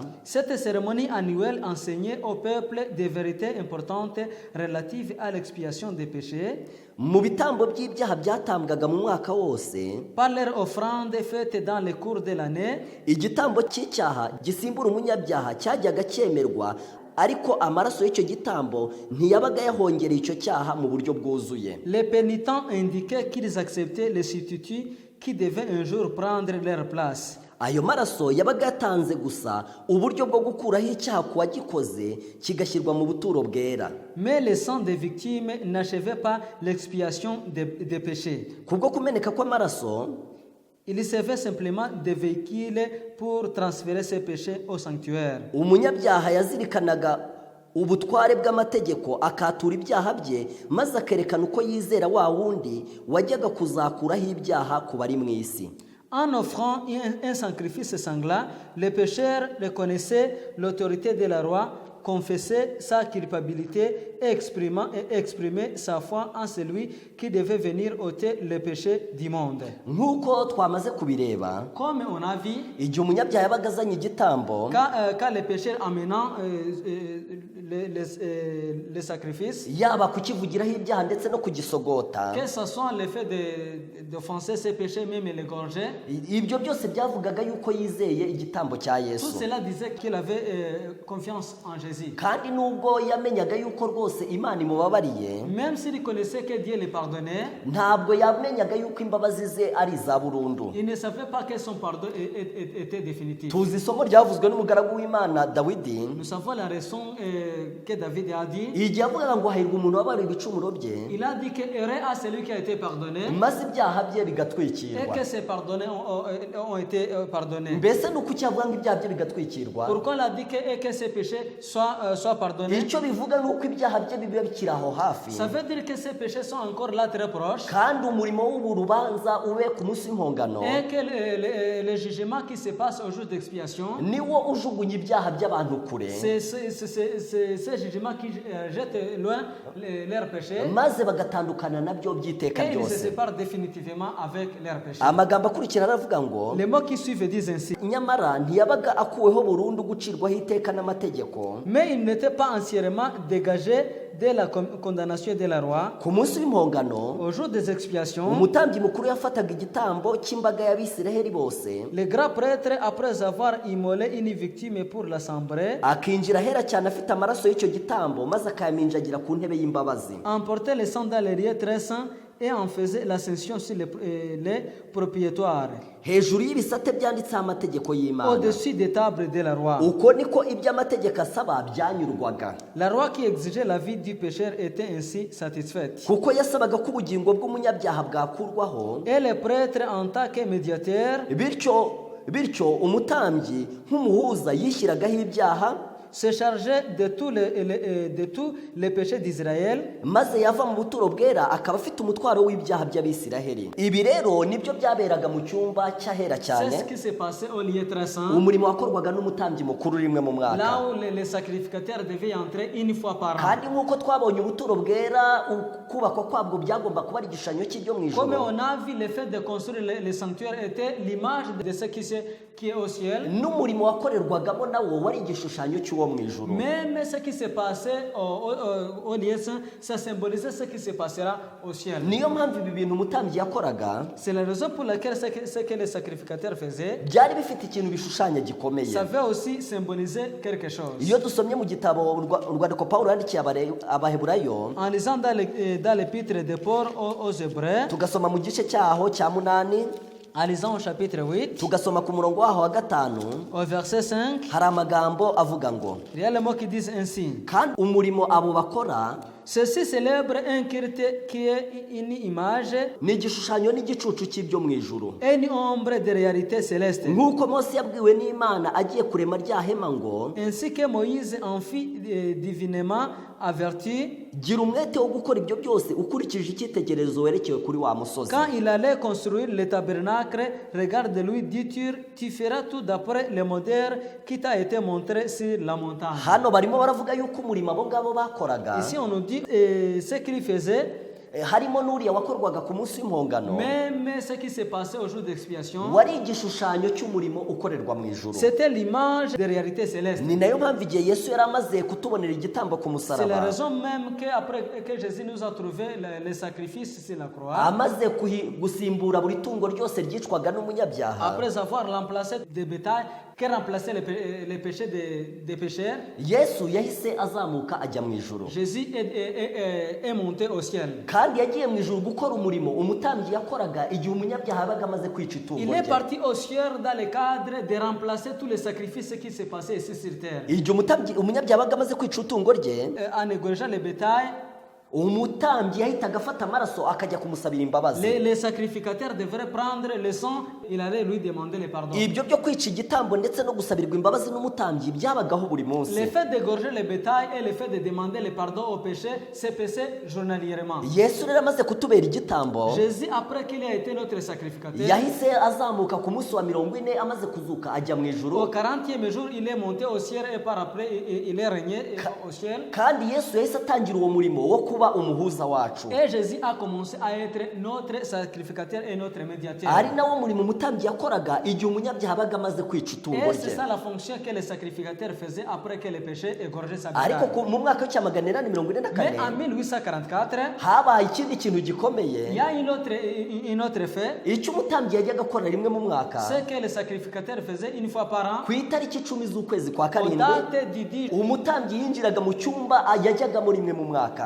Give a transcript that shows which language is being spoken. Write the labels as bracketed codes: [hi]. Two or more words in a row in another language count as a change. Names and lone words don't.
[fr] Cette cérémonie annuelle enseignait au peuple des vérités importantes relatives à l'expiation des péchés [rw] Mu bitambo by'ibyaha byatambwaga mu mwaka wose, [fr] par leur offrande faite dans le cours de l'année. [rw] igitambo cy'icyaha gisimbura umunyabyaha cyajyaga cyemerwa, ariko amaraso y'icyo gitambo ntiyabaga yahongereye icyo cyaha mu buryo bwuzuye. [fr] Les pénitents indiquaient qu'ils acceptaient les substituts qui devaient un jour prendre leur place. [rw] ayo maraso yabaga yatanze gusa uburyo bwo gukuraho icyaha ku wagikoze kigashyirwa mu buturo bwera. [fr] Mais le sang des victimes n'achevait pas l'expiation des péchés. [rw] Kubwo kumeneka kw'amaraso, [fr] Il servait simplement de véhicule pour transférer ses péchés au sanctuaire. [rw] umunyabyaha yazirikanaga ubutware bw'amategeko akatura ibyaha bye maze akerekana uko yizera wa wundi wajyaga kuzakuraho ibyaha ku bari mu isi. [fr] En offrant un sacrifice sanglant, le pécheur reconnaissait l'autorité de la loi, confessait sa culpabilité et exprimait sa foi en celui qui devait venir ôter le péché du monde. [rw] Nk'uko twamaze kubireba, [fr] Comme on a vu, [rw] igihe umunyabyaha yabaga azanye igitambo, [fr] quand le pécheur amenant les sacrifices, [rw] yaba kukivugiraho ibyaha ndetse no kugisogota, [fr] que ce soit le fait d'offenser ses péchés, même l'égorger, [rw] ibyo byose byavugaga yuko yizeye igitambo cya [fr] tout [rw] Yesu. [fr] cela disait qu'il avait confiance en Jésus. [rw] Kandi nubwo yamenyaga yuko rwose Imana imubabariye, [fr] Même s'il connaissait que Dieu le pardonnait, [rw] ntabwo yamenyaga yuko imbabazi ze ari iza burundu. [fr] il ne savait pas que son pardon était définitif. [rw] Tuzi isomo ryavuzwe n'umugaragu w'Imana Dawidi, [fr] Nous savons la raison que David a dit. [rw] igihe avugaga ngo hahirwa umuntu wabariwe ibicumuro bye, [fr] Il a dit que heureux à celui qui a été pardonné [rw] maze ibyaha bye [fr] et [rw] bigatwikirwa. [fr] que ses pardonnés ont été pardonnés. [rw] Mbese ni uko cyavuga ngo ibyaha bye bigatwikirwa? [fr] Pourquoi il a dit que ses péchés soient pardonnés? [rw] Icyo bivuga ni uko ibyaha bye biba bikiri aho hafi, [fr] Ça veut dire que ces péchés sont encore là très proches [rw] kandi umurimo w'urubanza ube ku munsi w'impongano [fr] et que le jugement qui se passe au jour d'expiation, [rw] niwo ujugunya ibyaha by'abantu kure, [fr] c'est ce jugement qui jette loin leurs péchés [rw] maze bagatandukana nabyo by'iteka [fr] et ils se [rw] byose. [fr] séparent définitivement avec leurs péchés. [rw] Amagambo akurikira aravuga ngo, [fr] Les mots qui suivent disent ainsi. [rw] nyamara ntiyabaga akuweho burundu gucirwaho iteka n'amategeko [fr] Mais il n'était pas entièrement dégagé de la condamnation de la loi. [rw] ku munsi w'impongano. [fr] Au jour des expiations, [rw] Umutambyi mukuru yafataga igitambo cy'imbaga y'Abisiraheli bose, [fr] le grand prêtre, après avoir immolé une victime pour l'assemblée, [rw] akinjira ahera cyane afite amaraso y'icyo gitambo maze akayaminjagira ku ntebe y'imbabazi, [fr] emportait le sang dans les lieux très saints et en faisait l'ascension sur les propriétaires, [rw] hejuru y'ibisate byanditseho amategeko y'Imana. [fr] au-dessus des tables de la loi. [rw] Uko niko ibyo amategeko asaba byanyurwaga, [fr] La loi qui exigeait la vie du pécheur était ainsi satisfaite. [rw] kuko yasabaga ko ubugingo bw'umunyabyaha bwakurwaho. [fr] Et le prêtre, en tant que médiateur, [rw] bityo umutambyi nk'umuhuza yishyiragaho ibyaha, [fr] se chargeait de tous les péchés d'Israël. [rw] maze yava mu buturo bwera akaba afite umutwaro w'ibyaha by'Abisiraheli. Ibi rero nibyo byaberaga mu cyumba cy'ahera [fr] C'est [rw] cyane, [fr] ce qui s'est passé au lieu très saint, [rw] umurimo wakorwaga n'umutambyi mukuru rimwe mu mwaka. [fr] là où les sacrificateurs devaient entrer une fois par an. [rw] Kandi nk'uko twabonye ubuturo bwera kubakwa kwabwo byagomba kuba ari igishushanyo cy'ibyo mu [fr] Comme [rw] ijuru, [fr] on a vu, le fait de construire le sanctuaire était l'image de ce qui est au ciel. [rw] n'umurimo wakorerwagamo nawo wari igishushanyo cy'uwo mu ijuru. [fr] Même ce qui s'est passé au lieu saint, ça symbolisait ce qui se passera au ciel. [rw] Niyo mpamvu ibi bintu umutambyi yakoraga [fr] C'est la raison pour laquelle ce que les sacrificateurs faisaient, [rw] byari bifite ikintu bishushanya gikomeye. [fr] ça veut aussi symboliser quelque chose. [rw] Iyo dusomye mu gitabo urwandiko Pawulo yandikiye Abaheburayo, [fr] En lisant dans l'épître de Paul aux Hébreux, [rw] tugasoma mu gice cyaho cya 8, [fr] en lisant au chapitre 8, [rw] tugasoma ku murongo waho wa 5, [fr] au verset 5, [rw] hari amagambo avuga ngo, [fr] il y a les mots qui disent ainsi. [rw] kandi umurimo abo bakora [fr] Ceci célèbre un culte qui est une image [rw] ni igishushanyo n'igicucu cy'ibyo mu ijuru. [fr] et une ombre de réalité céleste. [rw] Nk'uko Mose yabwiwe n'Imana agiye kurema rya hema ngo, [fr] Ainsi que Moïse en fit divinement averti [rw] gira umwete wo gukora ibyo byose ukurikije icyitegererezo werekewe kuri wa musozi. [fr] quand il allait construire le tabernacle, regarde-lui, dit-il, tu feras tout d'après le modèle qui t'a été montré sur la montagne. [rw] Hano barimo baravuga yuko umurimo abo ngabo bakoraga, [fr] Ici on nous dit ce qu'il faisait, [rw] harimo n'uriya wakorwaga ku munsi w'impongano, [fr] même ce qui s'est passé au jour d'expiation, [rw] wari igishushanyo cy'umurimo ukorerwa mu ijuru. [fr] c'était l'image de réalité céleste. [rw] Ni nayo mpamvu igihe Yesu yari amaze kutubonera igitambo ku [fr] C'est la [rw] musaraba, [fr] raison même qu'après que Jésus nous a trouvé les sacrifices sur la croix, [rw] amaze gusimbura buri tungo ryose ryicwaga n'umunyabyaha, [fr] après avoir remplacé des bétails qui remplaçaient les péchés des pécheurs, [rw] Yesu yahise azamuka ajya mu ijuru. [fr] Jésus est monté au ciel. [rw] kandi yagiye mu ijuru gukora umurimo umutambyi yakoraga igihe umunyabyaha yabaga amaze kwica itungo [fr] Il est [rw] rye. [fr] parti au ciel dans le cadre de remplacer tous les sacrifices qui se passaient ici sur terre. [rw] igihe umunyabyaha yabaga amaze kwica itungo rye, [fr] En égorgeant le bétail, [rw] umutambyi yahitaga afata amaraso akajya kumusabira imbabazi. [fr] les sacrificateurs devraient prendre le sang, il allait lui demander le pardon. [rw] ibyo byo kwica igitambo ndetse no gusabirwa imbabazi n'umutambyi byabagaho buri [fr] Le [rw] munsi. [fr] fait d'égorger le bétail et le fait de demander le pardon au péché, c'est péché journalièrement. [rw] Yesu rero amaze kutubera igitambo, [fr] Jésus, après qu'il a été notre sacrificateur, [rw] yahise azamuka ku munsi wa 40 amaze kuzuka ajya mu [fr] au [rw] ijuru. [fr] 40e jour, il est monté au ciel et par après, il est régné au ciel. [rw] kandi Yesu yahise atangira uwo murimo wo kuba umuhuza wacu, [fr] Et Jésus a commencé à être notre sacrificateur et notre médiateur. [rw] ari nawo murimo umutambyi yakoraga igihe umunyabyaha abaga amaze kwica itungo [fr] Et c'est [rw] rye. [fr] ça la fonction que le sacrificateur faisait après que le péché égorgeait sa [rw] ariko [fr] bétail. [rw] mu mwaka w'icyamagana inani mirongo ine na [fr] Mais [rw] kane [fr] en 1844, [rw] habaye ikindi kintu [fr] il [rw] gikomeye. [fr] y a une autre fait, [rw] icyo umutambyi yajyaga akora rimwe mu mwaka [fr] c'est que le sacrificateur faisait une fois par an, [rw] ku itariki 10 z'ukwezi kwa [fr] au [rw] karindwi, [fr] date du 10. [rw] umutambyi yinjiraga mu cyumba yajyagamo rimwe mu mwaka.